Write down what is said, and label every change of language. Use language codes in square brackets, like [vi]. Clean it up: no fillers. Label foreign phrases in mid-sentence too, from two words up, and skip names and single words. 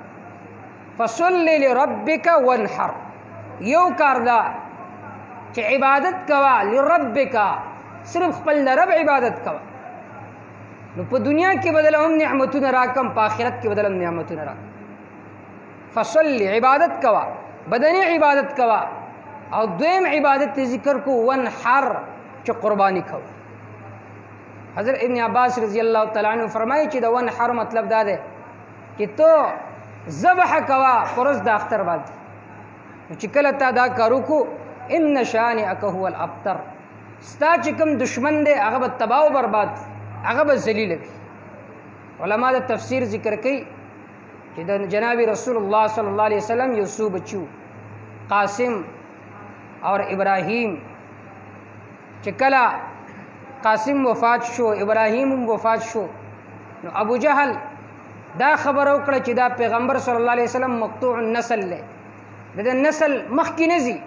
[ar] فصل لربک وانحر، [ps] یو کار دا چې عبادت کوا لربک، صرف خپل رب عبادت کوا. نو په دنیا کې بدل هم نعمتونه راکم، په آخرت کې بدل هم نعمتونه راکم. فصل عبادت کوا، بدنی عبادت کوا، او دویم عبادت ذکر کو وانحر چې قربانی کوا. حضرت ابن عباس [ar] رضی اللہ تعالیٰ عنہ [ps] فرمائی چې د وانحر مطلب دا ده چې تو ذبح کوا پرز د اختر باندې، چې کله تا دا کارو کو [ar] ان شانئک هو الابتر، [ps] ستا چې کوم دشمن دی هغه به تباہ و برباد، هغه به ذلیل وي. علما د تفسیر ذکر کوي چې د جناب رسول الله [ar] صلی الله علیه وسلم [ps] یو څو بچو قاسم اور ابراهیم، چې کله قاسم وفات شو ابراهیم هم وفات شو، نو ابو جهل دا خبر وکړه چې دا پیغمبر [ar] صلی الله علیه وسلم مقطوع النسل [ps] له، د نسل مخکې نه ځي.